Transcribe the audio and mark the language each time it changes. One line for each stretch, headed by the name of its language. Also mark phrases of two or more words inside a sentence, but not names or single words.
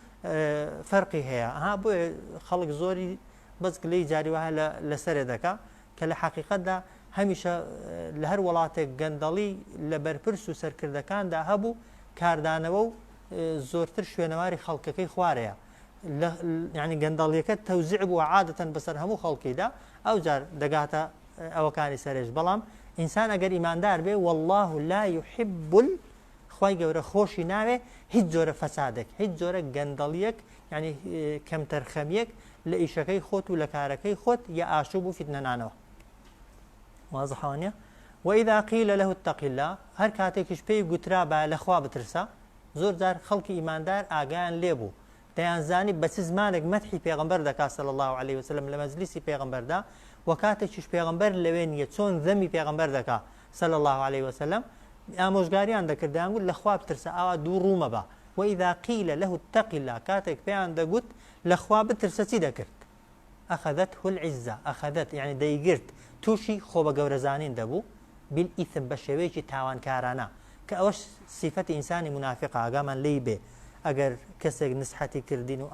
Central Kurdish: فەرقی هەیە بۆیە خەڵک زۆری بەزگلەی جاری وایە لەسەرێ دەکا کە لە حەقیقەتدا هەمیشە لە هەر وڵاتێک گەندەڵی لە بەرپرس و سەرکردەکاندا هەبوو کاردانەوە و زۆرتر شوێنەواری خەڵکەکەی خوارەیە يعني گەندەڵیەکە تەوزیع بووە عادەتەن بەسەر هەموو خەڵکیدا ئەو جار دەگاتە ئەوەکانی سەرێش بەڵام ئینسان ئەگەر ئیماندار بێ
Arabic: والله لا يحب
Central Kurdish: خوای گەورە خۆشی ناوێ هیچ جۆرە فەسادێک هیچ جۆرە گەندەڵیەک یعنی کەمتەرخەمیەک لە ئیشەکەی خۆت و لە کارەکەی خۆت یا ئاشوب و فیتنەنانەوە واضحە نیە
Arabic: وإذا قيل له اتق الله
Central Kurdish: هەر کاتێکیش پێی گوترا بە لەخوا بترسە زۆر جار خەڵکی ئیماندار ئاگایان لێبوو دەیانزانی بە چ زمانێک مەدحی پێغەمبەر دەکات
Arabic: صلی الله عليه وسلم
Central Kurdish: لە مەجلیسی پێغەمبەردا و کاتێکیش پێغەمبەر لەوێ نییە چۆن ذەمی پێغەمبەر دەکات
Arabic: صلی الله عليه وسلم
Central Kurdish: ئامۆژگاریان دەکرد دەیانگوت لەخوا بترسە ئاوا دوو ڕوومە بە
Arabic: وإذا قيل له اتق الله
Central Kurdish: کاتێک پێیان دەگوت لەخوا بترسە چی دەکرد
Arabic: ئەخەذته العزة ئەخەذت
Central Kurdish: یعنی دەیگرت تووشی خۆ بە گەورەزانین دەبوو بالئیثم بە شێوەیەکی تاوانکارانە کە ئەوەش سیفەتی ئینسانی منافقە ئاگامان لێی بێ ئەگەر کەسێک نسحەتی کردین و